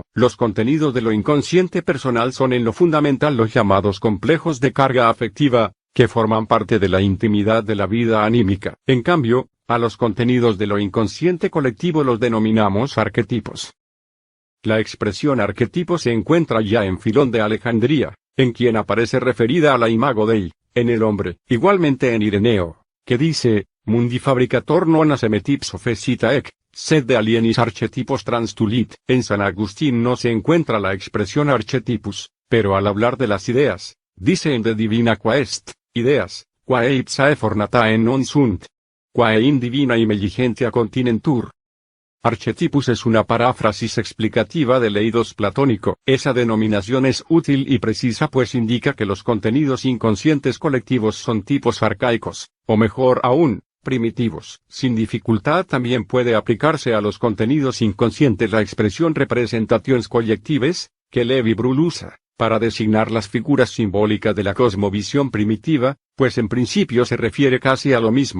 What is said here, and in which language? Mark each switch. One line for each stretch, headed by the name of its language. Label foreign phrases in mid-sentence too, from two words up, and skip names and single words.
Spanish: Los contenidos de lo inconsciente personal son en lo fundamental los llamados complejos de carga afectiva, que forman parte de la intimidad de la vida anímica. En cambio, a los contenidos de lo inconsciente colectivo los denominamos arquetipos. La expresión arquetipo se encuentra ya en Filón de Alejandría, en quien aparece referida a la
Latin: imago Dei,
Spanish: en el hombre. Igualmente en Ireneo, que dice,
Latin: mundi fabricator non asemet ipso fecita ec, sed de alienis archetipos transtulit.
Spanish: En San Agustín no se encuentra la expresión archetipus, pero al hablar de las ideas, dice en
Latin: De Divina Quaest,
Spanish: ideas,
Latin: quae ipsae fornatae non sunt, quae in divina imelligentia continentur.
Spanish: Archetipus es una paráfrasis explicativa del eidos platónico. Esa denominación es útil y precisa pues indica que los contenidos inconscientes colectivos son tipos arcaicos, o mejor aún, primitivos. Sin dificultad también puede aplicarse a los contenidos inconscientes la expresión
French: representations collectives,
Spanish: que Levi-Bruhl usa, para designar las figuras simbólicas de la cosmovisión primitiva, pues en principio se refiere casi a lo mismo.